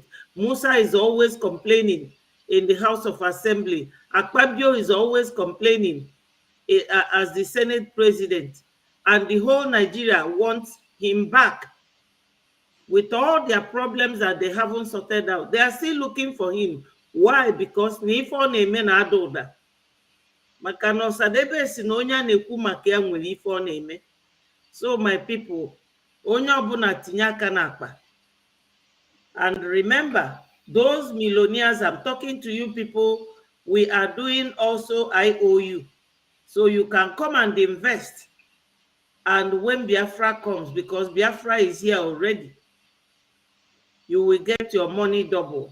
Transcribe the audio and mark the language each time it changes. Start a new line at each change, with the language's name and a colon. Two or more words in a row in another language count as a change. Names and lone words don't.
English: Musa is always complaining in the House of Assembly. Akpabio is always complaining as the Senate president. And the whole Nigeria wants him back. With all their problems that they haven't sorted out, they are still looking for him. Why?
Igbo: Because n'ifo na-eme na adoda. Maka na Osadebe si na onye na-ekwu maka ya nwere ife ọ na-eme.
English: So my people,
Igbo: onye ọbụla tinye aka n'akpa.
English: And remember, those millionaires, I'm talking to you people, we are doing also IOU. So you can come and invest. And when Biafra comes, because Biafra is here already, you will get your money double.